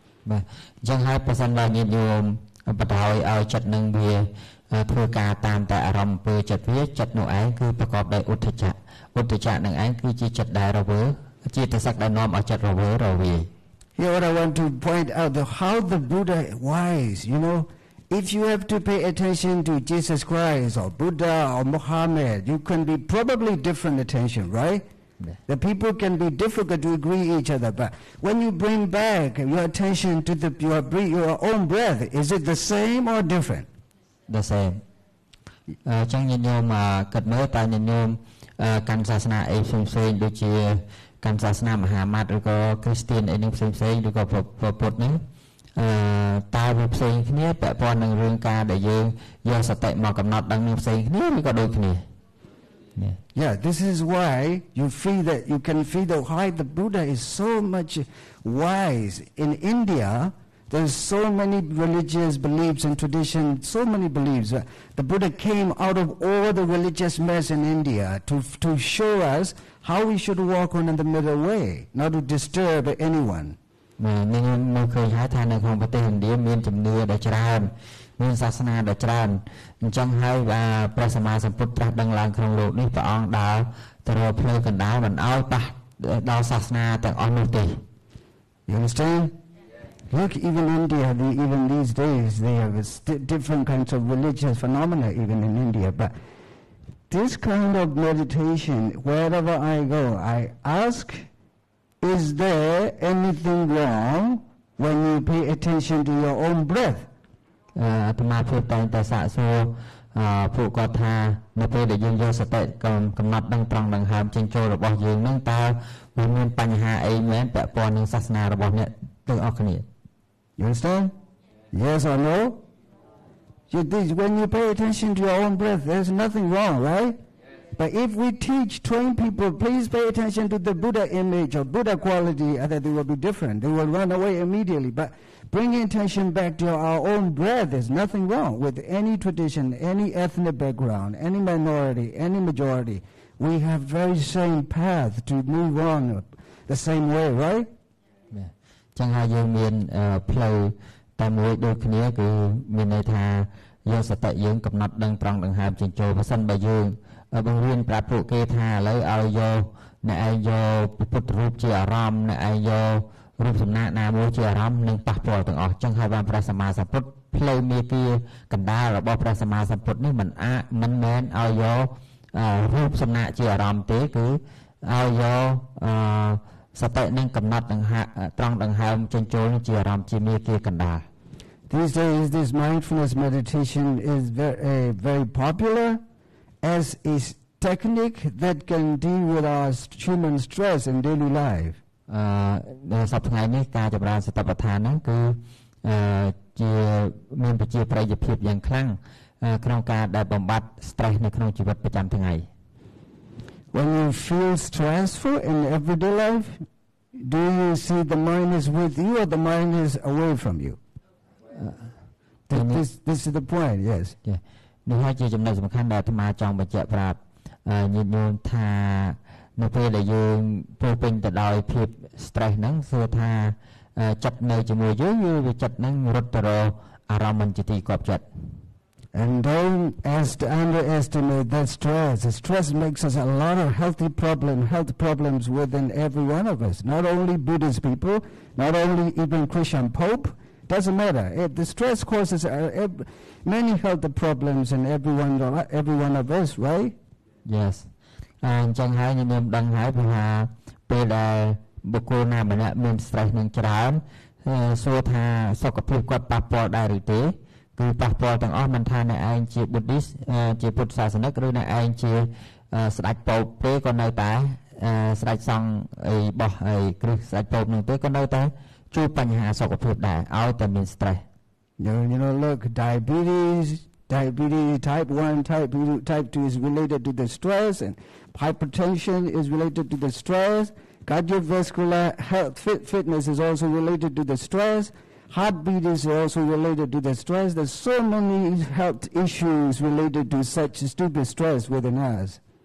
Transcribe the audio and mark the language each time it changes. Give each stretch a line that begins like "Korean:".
Khmer: បាទចឹងហើយប្រសិនបើញាតិញោមបដ ாய்ឲ្យចិត្តនឹងវា ធ្វើការតាមតែអារម្មណ៍ពេលចិត្តវាចិត្តនោះឯងគឺប្រកបដោយឧទ្ធចៈនឹងឯងគឺជាចិត្តដែលរវើជាទស្សនៈដែលនាំឲ្យចិត្តរវើរវាយ
English: Here what I want to point out how the Buddha wise, you know, if you have to pay attention to Jesus Christ or Buddha or Muhammad, you can be probably different attention, right? Yeah. The people can be difficult to agree each other, but when you bring back your attention to your own breath, is it the same or different? The same.
Khmer: ចឹងញាតិញោមគិតមើលតើញាតិញោមកាន់សាសនាអីផ្សេងៗដូចជាកាន់សាសនាមហាម៉ាត់ឬក៏គ្រីស្ទានអីនឹងផ្សេងៗឬក៏ពុទ្ធហ្នឹងតើវាផ្សេងគ្នាពាក់ព័ន្ធនឹងរឿងការដែលយើងយកសតិមកកំណត់ដឹងនឹងផ្សេងគ្នាឬក៏ដូចគ្នា
English: Yeah, this is why you feel that you can feel that why the Buddha is so much wise. In India, there's so many religious beliefs and traditions, so many beliefs. The Buddha came out of all the religious mess in India to show us how we should walk on in the middle way, not to disturb anyone.
Khmer: នៅឃើញហើយថានៅក្នុងប្រទេសឥណ្ឌាមានជំនឿដែលច្រើនមានសាសនាដែលច្រើនអញ្ចឹងហើយព្រះសម្មាសម្ពុទ្ធត្រាស់ដឹងឡើងក្នុងលោកនេះព្រះអង្គដើរទៅរកផ្លូវកណ្ដាលមិនឲ្យប៉ះដល់សាសនាទាំងអស់នោះទេ
English: You understand? Look, even India, even these days, they have different kinds of religious phenomena even in India. But this kind of meditation, wherever I go, I ask, is there anything wrong when you pay attention to your own breath?
Khmer: អាត្មាភាពតែងតែសាកសួរពួកគាត់ថានៅពេលដែលយើងយកសតិកំណត់ដឹងត្រង់ដង្ហើមចេញចូលរបស់យើងនឹងតើវាមានបញ្ហាអីមែនពាក់ព័ន្ធនឹងសាសនារបស់អ្នកទាំងអស់គ្នា
English: You understand? Yes or no? When you pay attention to your own breath, there's nothing wrong, right? But if we train people, please pay attention to the Buddha image or Buddha quality, they will be different. They will run away immediately. But bringing attention back to our own breath, there's nothing wrong with any tradition, any ethnic background, any minority, any majority. We have very same path to move on the same way, right?
Khmer: ចឹងហើយយើងមានផ្លូវតែមួយដូចគ្នាគឺមានន័យថាយកសតិយើងកំណត់ដឹងត្រង់ដង្ហើមចេញចូលបើសិនបើយើងបង្រៀនប្រាប់ពួកគេថាឥឡូវឲ្យយកអ្នកឯងយកពុទ្ធរូបជាអារម្មណ៍អ្នកឯងយករូបសំណាកណាមួយជាអារម្មណ៍នឹងប៉ះពាល់ទាំងអស់ចឹងហើយបានព្រះសម្មាសម្ពុទ្ធផ្លូវមេគាកណ្ដាលរបស់ព្រះសម្មាសម្ពុទ្ធនេះមិនមែនឲ្យយករូបសំណាកជាអារម្មណ៍ទេគឺឲ្យយកសតិនឹងកំណត់ត្រង់ដង្ហើមចេញចូលជាអារម្មណ៍ជាមេគាកណ្ដាល
English: These days this mindfulness meditation is very popular as a technique that can deal with our human stress in daily life.
Khmer: សប្តាហ៍ថ្ងៃនេះការចម្រើនសតិប្បដ្ឋានហ្នឹងគឺជាមានប្រជាប្រិយភាពយ៉ាងខ្លាំងក្នុងការដែលបំបត្តិ stress នៅក្នុងជីវិតប្រចាំថ្ងៃ
English: When you feel stressful in everyday life, do you see the mind is with you or the mind is away from you? This is the point, yes.
Khmer: នេះហើយជាចំណុចសំខាន់ដែលអាត្មាចង់បញ្ជាក់ប្រាប់ញាតិញោមថានៅពេលដែលយើងពោពេញទៅដោយភាព stress ហ្នឹងគឺថាចិត្តនៅជាមួយយើងវាចិត្តហ្នឹងរត់ទៅរកអារម្មណ៍ជាទីគាប់ចិត្ត
English: And don't underestimate that stress. The stress makes us a lot of health problems within every one of us. Not only Buddhist people, not only even Christian Pope. Doesn't matter. The stress causes many health problems in every one of us, right? Yes.
Khmer: អញ្ចឹងហើយញោមដឹងហើយពីថាពេលដែលបុគ្គលណាម្នាក់មាន stress នឹងច្រើនសួរថាសុខភាពគាត់ប៉ះពាល់ដែរឬទេគឺប៉ះពាល់ទាំងអស់មិនថាអ្នកឯងជា Buddhist ជាពុទ្ធសាសនិកឬអ្នកឯងជាស្ដេចពោបទេក៏នៅតែស្ដេចសង្ឃអីបោះអីគ្រឹះស្ដេចពោបនឹងទេក៏នៅតែជួបបញ្ហាសុខភាពដែរឲ្យតែមាន stress.
English: You know, look, diabetes type 1, type 2 is related to the stress, and hypertension is related to the stress. Cardiovascular health fitness is also related to the stress. Heartbeat is also related to the stress. There's so many health issues related to such stupid stress within us.